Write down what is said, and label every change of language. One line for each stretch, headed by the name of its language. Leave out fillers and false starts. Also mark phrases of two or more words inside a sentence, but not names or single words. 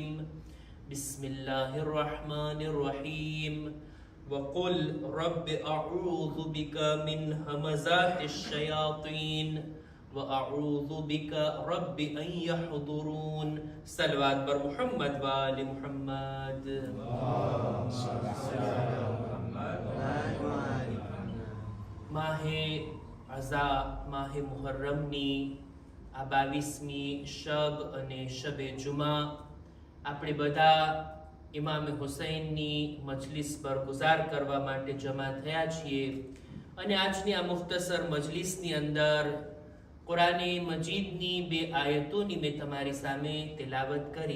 Arabic: بسم الله الرحمن الرحيم. وقل رب أعوذ بك من همزات الشياطين وأعوذ بك رب أن يحضرون.
Persian: صلوات بر محمد وآل محمد.
Gujarati: માહે અઝા માહે મુહર્રમની આ 22મી શબ અને શબે જુમા આપણે બધા ઇમામે હુસૈનની મજલિસ બરગુજાર કરવા માટે જમા થયા છીએ અને આજની આ મુખ્તસર મજલિસની અંદર કુરાને મજીદની 2 આયતોની મેં તમારી સામે તિલાવત કરી.